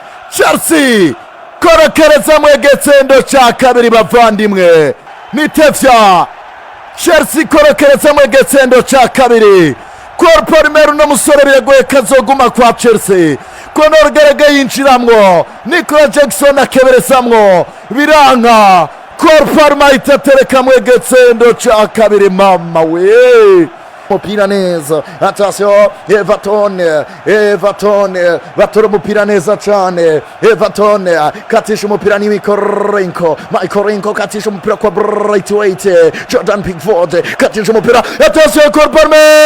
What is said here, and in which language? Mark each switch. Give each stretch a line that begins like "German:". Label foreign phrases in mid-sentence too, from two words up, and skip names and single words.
Rundi: Chelsea, korokereza mu igitsendo ca kabiri, bavandimwe. Nitevya. Chelsea, korokereza mu igitsendo ca kabiri. Cole Palmer, uno musore biragoye ko azoguma kwa Chelsea. Conor Gallagher yinjiramwo, Nicolas Jackson akeberezamwo, biranka. Cole Palmer ahita atereka mu igitsendo ca kabiri, mama we. Mupira neza, attention, Everton, Everton, batora umupira neza cane, Everton, katisha umupira ni Michael Renko, Michael Renko katisha umupira kwa Braithwaite, Jordan Pickford, katisha umupira, attention, Cole Palmer!